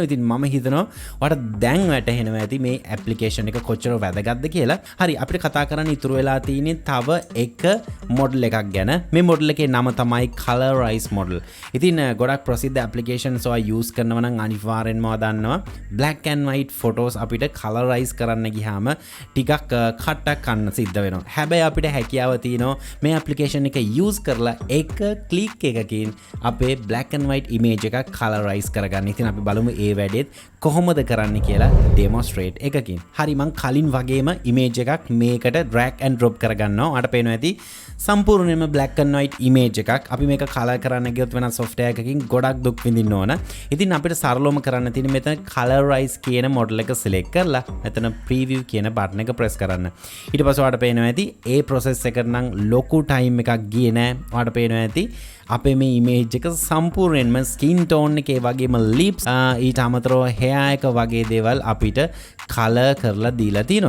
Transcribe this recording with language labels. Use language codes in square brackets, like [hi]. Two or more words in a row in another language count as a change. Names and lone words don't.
[si] ඉතින් මම හිතනවා ඔයාලට දැන් වැටහෙනවා ඇති මේ application එක කොච්චර වැදගත්ද කියලා. හරි අපිට කතා කරන්න ඉතුරු වෙලා තියෙන්නේ තව එක model එකක් ගැන. මේ model එකේ නම තමයි Colorize model. ඉතින් ගොඩක් ප්‍රසිද්ධ applications ඔයා use කරනවා නම් අනිවාර්යෙන්ම ඔයා දන්නවා [en] black and white photos [si] අපිට colorize කරන්න ගියාම ටිකක් කට්ටක් කන්න සිද්ධ වෙනවා. හැබැයි අපිට හැකියාව තියෙනවා මේ application එක use කරලා එක ක්ලික් එකකින් අපේ [en] black and white image [si] එකක් colorize කරගන්න. ඉතින් අපි බලමු ඒ වැඩේත් කොහොමද කරන්න කියලා demonstrate එකකින්. හරි මං කලින් වගේම image එකක් මේකට [en] drag and drop [si] කරගන්නවා. ඔයාලට පේනවා ඇති සම්පූර්ණයෙන්ම [en] black and white image [si] එකක්. අපි මේක color කරන්න ගියොත් වෙනස් software එකකින් ගොඩක් දුක් විඳින්න ඕන. ඉතින් අපිට සරලවම කරන්න තියෙන්නේ මෙතන colorize කියන model එක select කරලා මෙතන preview කියන button එක press කරන්න. ඊට පස්සේ ඔයාලට පේනවා ඇති ඒ process එකට නම් ලොකු time එකක් ගියේ නෑ. ඔයාලට පේනවා ඇති අපේ මේ image එක සම්පූර්ණයෙන්ම [en] skin tone [si] එකේ වගේම lips ඊට අමතරව hair එක වගේ දේවල් අපිට color කරලා දීලා තියෙනවා.